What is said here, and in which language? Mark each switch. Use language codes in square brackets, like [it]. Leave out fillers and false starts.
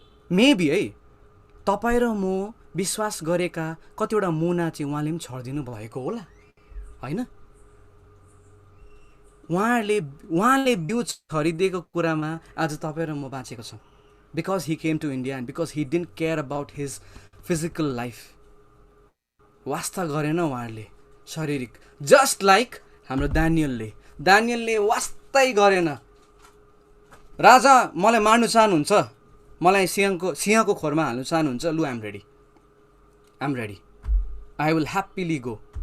[en] maybe [ne] है तपाईँ र म विश्वास गरेका कतिवटा मुना चाहिँ उहाँले पनि छरिदिनु भएको होला, होइन? उहाँले बिउ छरिदिएको कुरामा आज तपाईँ र म बाँचेको छौँ। [en] Because he came to India and because he didn't care about his physical life. [ne] वास्ता गरेन उहाँहरूले शारीरिक। [en] just like [ne] हाम्रो दानियलले वास्तै गरेन। राजा मलाई मार्नु चाहनुहुन्छ, मलाई सिंहको खोरमा हाल्नु चाहनुहुन्छ, लु [en] I'm ready, I will happily go.